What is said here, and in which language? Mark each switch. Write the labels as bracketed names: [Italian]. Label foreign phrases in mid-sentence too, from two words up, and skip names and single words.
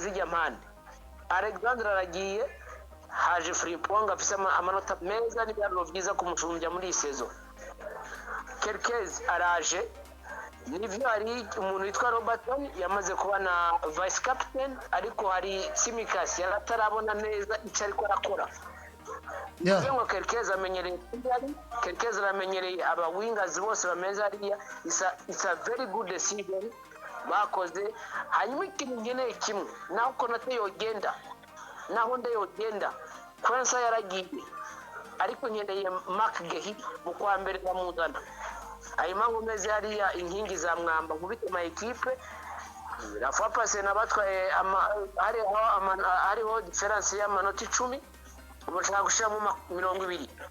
[Rundi] zijya mpande Alexander aragiye haje Frimpong afise amanota meza n'ibyaro byiza kumucumbya muri season Kerkez araje nivyo hari umuntu witwa Robertson yamaze kuba na vice captain ariko hari Simicas yaratarabona neza icyo ariko arakora Ngo Kerkez amenyereye Kerkez aramenyereye aba wingers bose bameze hariya [English] it's a very good decision [Rundi] bakoze hanyuma ikintu ngeneye kimwe naho Konate yogenda naho nde yogenda Kwose yaragiye ariko nkeneye Mark Gehi mu kwa mbere bamuzana ayima ngomeze hariya inkingi za mwamba nkubite [French] ma equipe [Rundi] rafa passe nabatwaye hariho difference y'amanota 10 ubushaka gushira mu 20